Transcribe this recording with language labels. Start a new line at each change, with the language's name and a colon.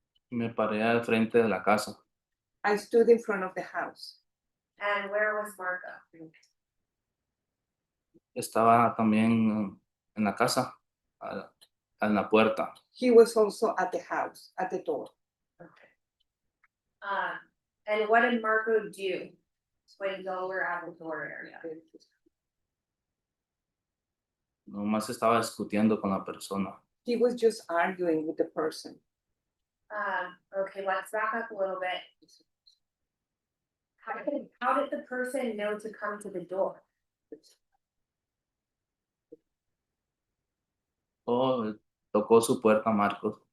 Spanish: Me paré al frente de la casa.
English: I stood in front of the house. And where was Marco?
Spanish: Estaba también en la casa, en la puerta.
English: He was also at the house, at the door. And what did Marco do when y'all were at the door area?
Spanish: Nomás estaba discutiendo con la persona.
English: He was just arguing with the person. Okay, let's back up a little bit. How did the person know to come to the door?
Spanish: Oh, tocó su puerta, Marcos.